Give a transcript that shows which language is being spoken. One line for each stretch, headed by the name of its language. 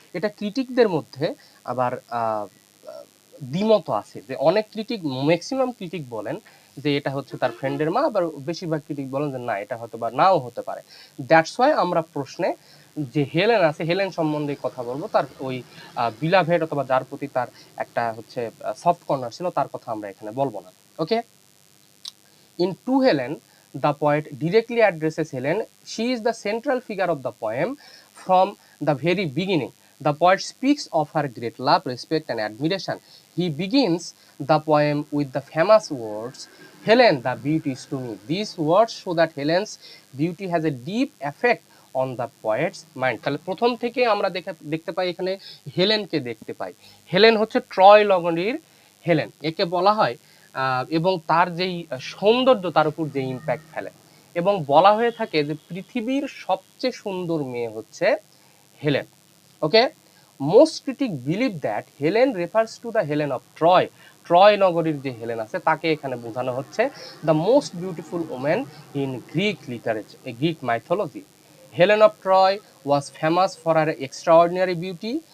Bangla: এটা ক্রিটিকদের মধ্যে আবার দ্বিমত আছে, যে অনেক ক্রিটিক, ম্যাক্সিমাম ক্রিটিক বলেন যে এটা হচ্ছে তার ফ্রেন্ডের মা, আবার বেশিরভাগ ক্রিটিক বলেন যে না, এটা হয়তো বা নাও হতে পারে।
English: that's why
Bangla: আমরা প্রশ্নে যে হেলেন আছে, হেলেন সম্বন্ধে কথা বলবো, তার ওই বিলাভেড অথবা যার প্রতি তার একটা হচ্ছে
English: soft corner
Bangla: ছিল, তার কথা আমরা এখানে বলবো না।
English: Okay, in to Helen the poet directly addresses Helen. She is the central figure of the poem from the very beginning. The poet speaks of her great love, respect, and admiration. He begins the poem with the famous words, Helen, the beauty is to me. These words show that Helen's beauty has a deep effect on the poet's mind.
Bangla: তাহলে প্রথম থেকে আমরা দেখতে পাই এখানে হেলেনকে দেখতে পাই। Helen হচ্ছে Troy নগরীর Helen, একে বলা হয়, এবং তার যেই সৌন্দর্য, তার উপর যে ইম্প্যাক্ট ফেলে, এবং বলা হয়ে থাকে যে পৃথিবীর সবচেয়ে সুন্দর মেয়ে হচ্ছে Helen.
English: okay, most critic believe that Helen refers to the Helen of Troy
Bangla: নগরীর যে হেলেন আছে তাকে এখানে বোঝানো হচ্ছে
English: The most beautiful women in Greek mythology. Helen of Troy was famous for her extraordinary beauty.